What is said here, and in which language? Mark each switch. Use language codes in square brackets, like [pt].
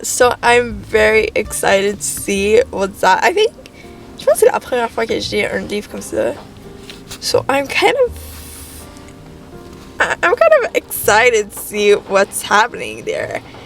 [en] So I'm very excited to see what's that. I think, [fr] je pense que c'est la première fois que j'ai un livre comme ça. [en] So I'm kind of excited to see what's happening there.